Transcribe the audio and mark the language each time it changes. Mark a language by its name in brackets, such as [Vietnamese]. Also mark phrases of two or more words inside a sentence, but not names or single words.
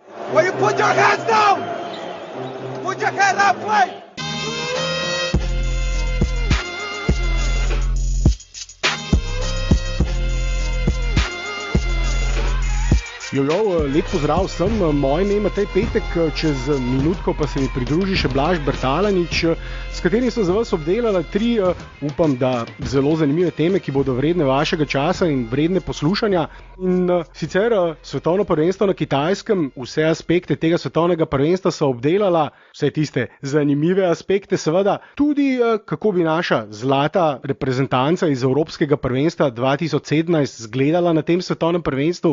[English] Will you put your hands down? Put your hands up, play! [Slovenian] Jojo, lep pozdrav vsem, moje ime je Matej Petek, čez minutko pa se mi pridruži še Blaž Bertalanič, s katerim so za vas obdelala tri, upam, da zelo zanimive teme, ki bodo vredne vašega časa in vredne poslušanja. In sicer svetovno prvenstvo na Kitajskem, vse aspekte tega svetovnega prvenstva so obdelala, vse tiste zanimive aspekte seveda, tudi kako bi naša zlata reprezentanca iz Evropskega prvenstva 2017 izgledala na tem svetovnem prvenstvu.